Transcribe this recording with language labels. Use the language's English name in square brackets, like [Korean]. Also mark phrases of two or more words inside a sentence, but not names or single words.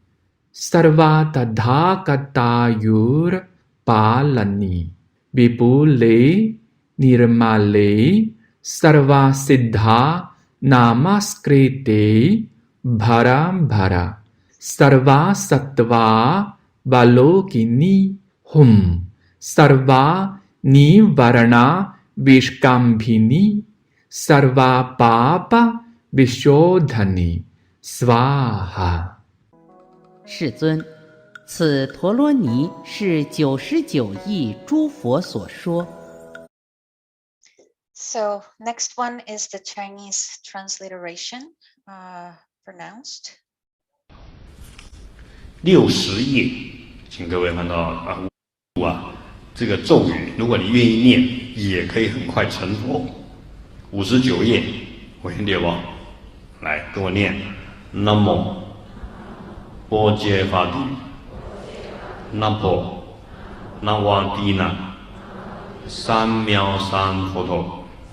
[Sanskrit] सर्वतदकतयुर् पलनि विपुले निर्मले सर्व सिद्ध नमस्कृते भर भर सर्व सत्त्व वलोकिनि हुं सर्व निवारण विष्कम्भिनि सर्व पाप विशोधनि स्वाहा. [Chinese] 世尊，此陀罗尼是99亿诸佛所说。 [English] So next one is the Chinese transliteration, pronounced. [Chinese] 60 页，请各位看到这个咒语，如果你愿意念，也可以很快成佛。59页，我先念吧，来跟我念： [Sanskrit] 南无波揭法帝，南婆南瓦帝那，三藐三佛陀，